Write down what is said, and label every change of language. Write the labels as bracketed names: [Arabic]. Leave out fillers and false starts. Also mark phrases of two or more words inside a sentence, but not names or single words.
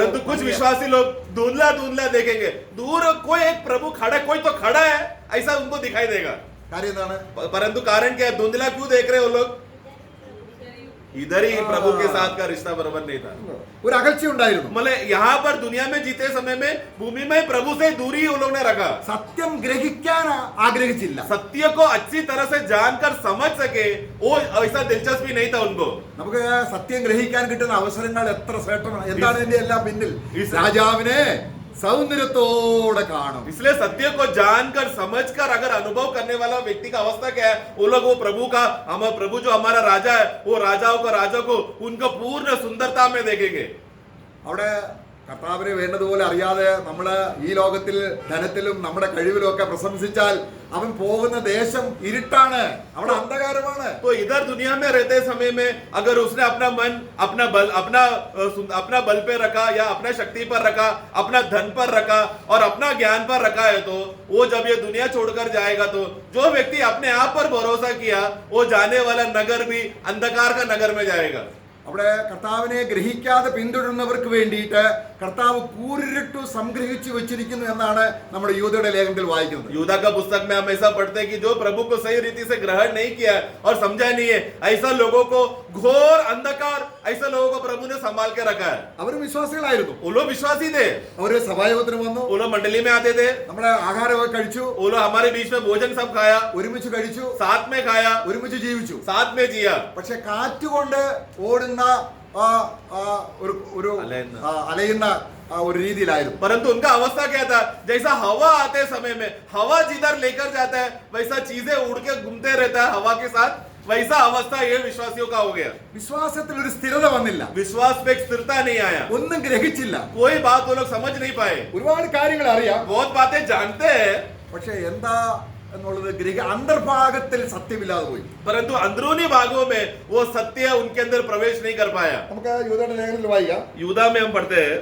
[Hindi] परंतु कुछ विश्वासी लोग धुंधला धुंधला देखेंगे. दूर कोई एक प्रभु खड़ा, कोई तो खड़ा है ऐसा उनको दिखाई देगा. [Malayalam] കാര്യം എന്താണ്? [Hindi] परंतु कारण क्या है, धुंधला क्यों देख रहे हो लोग? इधर ही प्रभु के साथ का रिश्ता बराबर नहीं था. [Malayalam] ഒരു അകൽച്ച ഉണ്ടായിരുന്നു. [Hindi] मतलब यहाँ पर दुनिया में जीते समय में भूमि में प्रभु से दूरी उन लोगों ने रखा. [Malayalam] സത്യം ഗ്രഹിക്കാൻ ആഗ്രഹിച്ചില്ല. [Hindi] सत्य को अच्छी तरह से जानकर समझ सके वो ऐसा दिलचस्पी नहीं था उनको. [Malayalam] നമുക്ക് സത്യം ഗ്രഹിക്കാൻ കിട്ടുന്ന അവസരങ്ങൾ എത്ര ശ്രേഷ്ഠമാണ്. എന്താണ് ഇതിന്റെ എല്ലാം പിന്നിൽ? രാജാവിനെ सौंदर्यത്തോടെ കാണും. [Hindi] इसलिए सत्य को जानकर समझकर अगर अनुभव करने वाला व्यक्ति का अवस्था क्या है, वो लोग वो प्रभु का, हम प्रभु जो हमारा राजा है, वो राजाओं का राजा को उनको पूर्ण सुंदरता में देखेंगे. [Malayalam] അവിടെ കർത്താവിനെ വേണ്ടതുപോലെ അറിയാതെ നമ്മള് ഈ ലോകത്തിൽ ധനത്തിലും നമ്മുടെ കഴിവിലും ഒക്കെ പ്രശംസിച്ചാൽ അവൻ പോകുന്ന ദേശം ഇരുട്ടാണ്, അവിടെ അന്ധകാരമാണ്. [Hindi] तो इधर दुनिया में रहते समय में अगर उसने अपना मन अपना बल पे रखा या अपना शक्ति पर रखा, अपना धन पर रखा और अपना ज्ञान पर रखा है, तो वो जब ये दुनिया छोड़कर जाएगा तो जो व्यक्ति अपने आप पर भरोसा किया वो जाने वाला नगर भी अंधकार का नगर में जाएगा. [Malayalam] അവിടെ കർത്താവിനെ ഗ്രഹിക്കാതെ പിന്തുടരുന്നവർക്ക് വേണ്ടിയിട്ട് കർത്താവ് കൂരിരുട്ടു സംഗ്രഹിച്ചു വെച്ചിരിക്കുന്നു എന്നാണ് നമ്മുടെ യൂദയുടെ ലേഖനത്തിൽ വായിക്കുന്നത്. [Hindi] यूदा का पुस्तक में हम ऐसा पढ़ते हैं कि जो प्रभु को सही रीति से ग्रहण नहीं किया और समझा नहीं है, ऐसा लोगों को घोर अंधकार, ऐसा लोगों को प्रभु ने संभाल के रखा है. [Malayalam] അവരും വിശ്വാസികളായിരുന്നു. [Hindi] वो लोग विश्वासी थे, [Malayalam] അവര് സഭായോഗത്തിന് വന്നു, [Hindi] वो लोग मंडली में आते थे, [Malayalam] നമ്മുടെ ആഹാരമൊക്കെ കഴിച്ചു, [Hindi] वो लोग हमारे बीच में भोजन सब खाया, [Malayalam] ഒരുമിച്ച് കഴിച്ചു, [Hindi] साथ में खाया, [Malayalam] ഒരുമിച്ച് ജീവിച്ചു. [Hindi] साथ में जिया. [Malayalam] പക്ഷെ കാറ്റുകൊണ്ട് ഓടുന്ന അലയുന്ന ഒരു രീതിയിലായിരുന്നു. [Hindi] परंतु उनका अवस्था क्या था, जैसा हवा आते समय में हवा जिधर लेकर जाता है वैसा चीजें उड़ के घूमते रहता है हवा के साथ, वैसा अवस्था ये विश्वासियों का हो गया. [Malayalam] വിശ്വാസത്തിൽ ഒരു സ്ഥിരത വന്നില്ല, [Hindi] विश्वास में एक स्थिरता नहीं आया, [Malayalam] ഒന്നും ഗ്രഹിച്ചില്ല. [Hindi] कोई बात वो लोग समझ नहीं पाए. [Malayalam] ഒരുപാട് കാര്യങ്ങൾ അറിയാം, [Hindi] बहुत बातें जानते हैं, [Malayalam] പക്ഷെ എന്താ എന്നുള്ളത് അന്തർഭാഗത്തിൽ സത്യമില്ലാതെ പോയി. [Hindi] परंतु अंदरूनी भागों में वो सत्य उनके अंदर प्रवेश नहीं कर पाया. [Malayalam] നമുക്ക് യൂദയുടെ ലേഖനത്തിൽ വായിക്കാം. [Hindi] यूदा में हम पढ़ते हैं,